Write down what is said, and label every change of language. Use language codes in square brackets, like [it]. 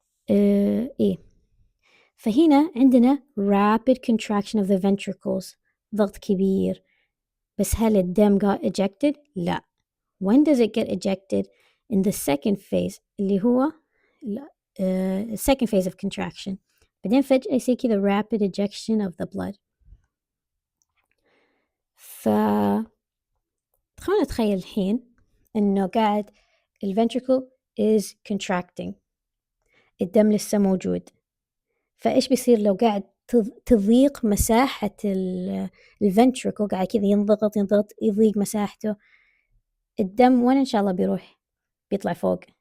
[ar] إيه فهنا عندنا [en] rapid contraction of the ventricles، [ar] ضغط كبير، بس هل الدم got ejected؟ لا. [en] When does it get ejected? In the second phase [ar] اللي هو [en] second phase of contraction، [ar] بعدين فجأة يصير كذا [en] rapid ejection of the blood. [ar] خلونا نتخيل الحين إنه قاعد [en] ventricle is contracting، [ar] الدم لسه موجود، فإيش بيصير لو قاعد تضيق مساحة ventricle، قاعد كذا ينضغط يضيق مساحته، الدم وين إن شاء الله بيروح؟ بيطلع فوق.